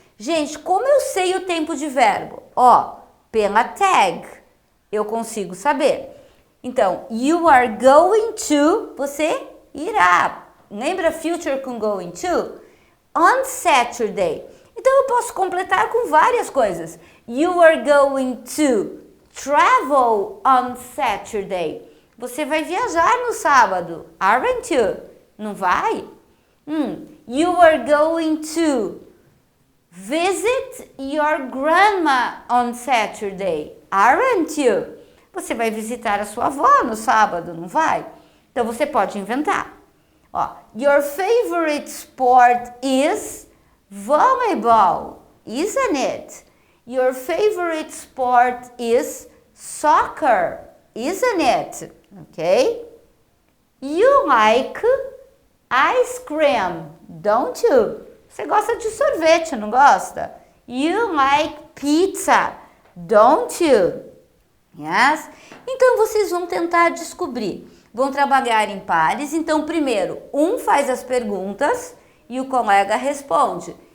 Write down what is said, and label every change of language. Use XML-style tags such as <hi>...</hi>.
<pt>Gente, como eu sei o tempo de verbo? Ó, pela tag, eu consigo saber.</pt> <en>Então, you are going to,</en> <pt>você irá. Lembra</pt> <en>future com going to? On Saturday.</en> <pt>Então, eu posso completar com várias coisas.</pt> <en>You are going to travel on Saturday.</en> <pt>Você vai viajar no sábado,</pt> <en>aren't you?</en> <pt>Não vai?</pt> <en>You are going to visit your grandma on Saturday, aren't you?</en> <pt>Você vai visitar a sua avó no sábado, não vai? Então, você pode inventar.</pt> <en>Ó, your favorite sport is volleyball, isn't it? Your favorite sport is soccer, isn't it? Okay? You like ice cream, don't you?</en> <pt>Você gosta de sorvete, não gosta?</pt> <en>You like pizza, don't you? Yes?</en> <pt>Então, vocês vão tentar descobrir. Vão trabalhar em pares. Então, primeiro, um faz as perguntas e o colega responde.</pt>